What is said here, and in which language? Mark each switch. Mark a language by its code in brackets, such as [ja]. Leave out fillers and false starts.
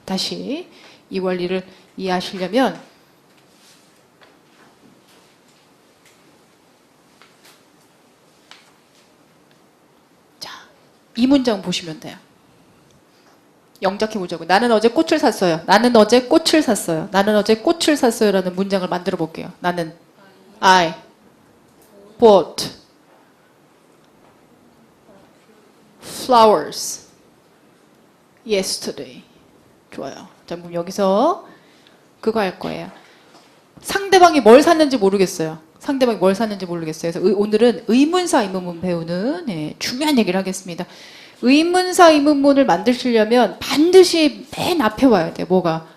[ko] 다시 이 원리를 이해하시려면 자, 이 문장 보시면 돼요. 영작해 보자고. 나는 어제 꽃을 샀어요. 나는 어제 꽃을 샀어요. 나는 어제 꽃을 샀어요. 라는 문장을 만들어 볼게요. 나는 [en] I bought flowers yesterday. [ko] 좋아요. 자, 그럼 여기서 그거 할 거예요. 상대방이 뭘 샀는지 모르겠어요. 상대방이 뭘 샀는지 모르겠어요. 그래서 오늘은 의문사 의문문 배우는 중요한 얘기를 하겠습니다. 의문사 의문문을 만드시려면 반드시 맨 앞에 와야 돼요. 뭐가?